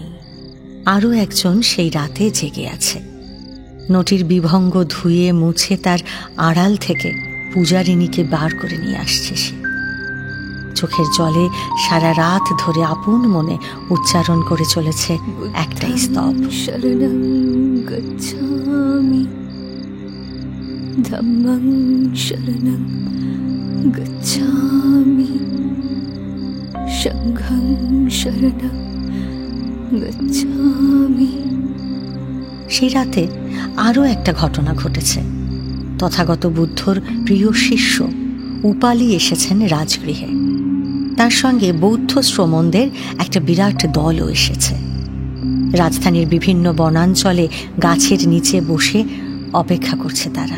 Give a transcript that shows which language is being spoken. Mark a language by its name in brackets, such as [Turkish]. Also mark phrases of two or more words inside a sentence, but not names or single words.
[Bangla] আরও একজন সেই রাতে জেগে আছে। নটির বিভঙ্গ ধুয়ে মুছে তার আড়াল থেকে পূজারিণীকে বার করে নিয়ে আসছে সে। চোখের জলে সারা রাত ধরে আপন মনে উচ্চারণ করে চলেছে একটাই স্তব, [Pali] শরণং গচ্ছামি, ধম্মং শরণং গচ্ছামি, সংঘং শরণং গচ্ছামি। [Bangla] সেই রাতে আরও একটা ঘটনা ঘটেছে। তথাগত বুদ্ধর প্রিয় শিষ্য উপালি এসেছেন রাজগৃহে। তার সঙ্গে বৌদ্ধ শ্রমণদের একটা বিরাট দলও এসেছে। রাজধানীর বিভিন্ন বনাঞ্চলে গাছের নিচে বসে অপেক্ষা করছে তারা।